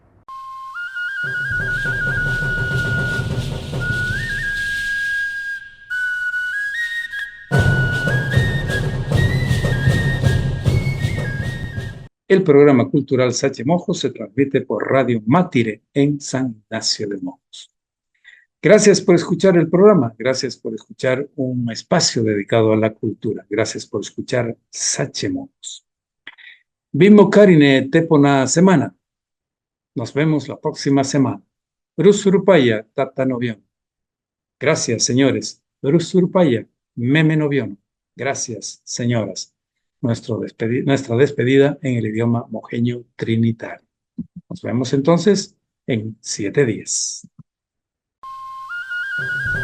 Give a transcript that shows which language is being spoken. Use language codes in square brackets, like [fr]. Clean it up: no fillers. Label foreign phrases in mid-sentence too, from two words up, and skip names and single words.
[es] El programa cultural Sache Mojos se transmite por Radio Mátire en San Ignacio de Mojos. Gracias por escuchar el programa, gracias por escuchar un espacio dedicado a la cultura, gracias por escuchar Sachemons. [trn] Bimbo Karine Tepona Semana. [es] Nos vemos la próxima semana. [trn] Bruce Urupaya, Tata Novión. [es] Gracias, señores. [trn] Bruce Urupaya, Meme Noviono. [es] Gracias, señoras. Nuestra despedida en el idioma mojeño trinitario. Nos vemos entonces en 7 días.